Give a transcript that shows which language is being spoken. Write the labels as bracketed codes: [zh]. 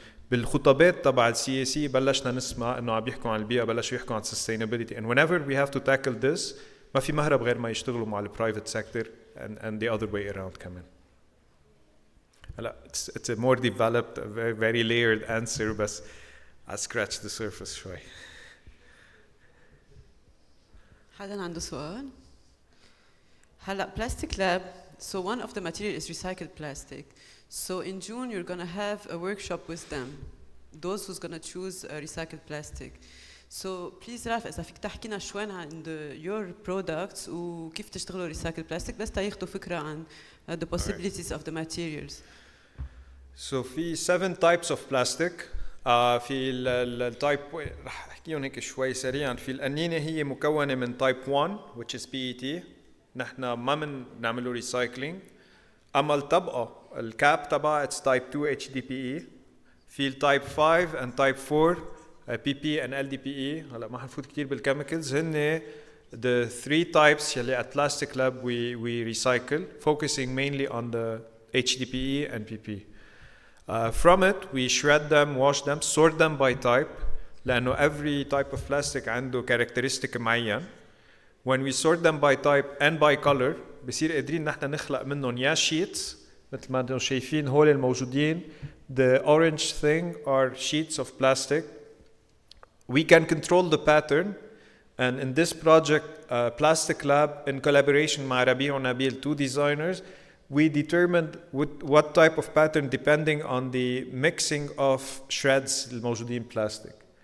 [ar] بالخطابات تبع السياسي بلشنا نسمع انه عم يحكوا عن البيئة، بلشوا يحكوا عن sustainability. [en] And whenever we have to tackle this [ar] ما في مهرب غير ما يشتغلوا مع البرايفت سيكتور [en] and the other way around [ar] كمان. [en] هلا it's a more developed, very layered answer, بس I scratched the surface شوي. [ar] حدا عنده سؤال؟ هلا [en] plastic lab, so one of the material is recycled plastic. So in June you're going to have a workshop with them, those who's going to choose recycled plastic. So please Raf, [ar] إذا فيك تحكينا شوي عن [en] your products [ar] وكيف تشتغلوا [en] recycled plastic [ar] بس تاخذوا فكرة عن [en] the possibilities of the materials. So [ar] في [en] 7 types of plastic. [ar] في التايب رح احكيهم هيك شوي سريعا. في القنينة هي مكونة من type 1 [en] which is PET، [ar] نحن ما بنعمله recycling. أما الطبقة الكاب تبع [en] it's type 2 HDPE. [ar] في التايب [en] 5 and type 4 PP and LDPE. [ar] هلا ما حنفوت كتير بالكيميكالز. هن [en] the 3 types [ar] يلي [en] at Plastic Lab we recycle, focusing mainly on the HDPE and PP. From it we shred them, wash them, sort them by type [ar] لأنه [en] every type of plastic [ar] عنده characteristic معين. [en] When we sort them by type and by color [ar] بصير قادرين نحن نخلق منهم يا [en] sheets [ar] مثل ما انتم شايفين هول الموجودين. [en] The orange thing are sheets of plastic. We can control the pattern, and in this project Plastic Lab in collaboration [ar] مع ربيع ونبيل [en] 2 designers we determined what type of pattern depending on the mixing of shreds [ar] الموجودين [en] plastic.